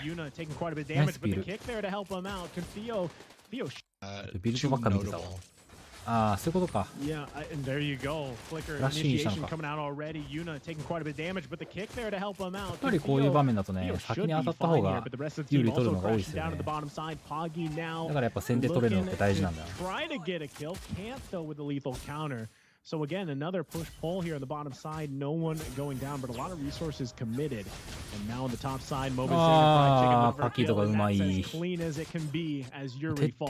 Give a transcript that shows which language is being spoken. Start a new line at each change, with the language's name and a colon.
English: Yuna taking quite a bit of damage, but the kick there to help him out. Can Theo
Japanese: ビルドばっか見てたわ。ああ、そういうことか。
English: Yeah, and there you go. Flicker initiation coming out already. Yuna taking quite a bit of damage, but the kick there to help him out.
Japanese: やっぱりこういう場面だとね、先に当たった方が有利取るのが多いですよね。だからやっぱ先手取れるのって大事なんだ。
English: Try to get a kill, can't though with the lethal counter. So again, another push-pull here on the bottom side. No one going down, but a lot of resources committed. And now on the top side, Moba's
Japanese: パキートがうまい。
English: as clean as it can be as Yuri falls.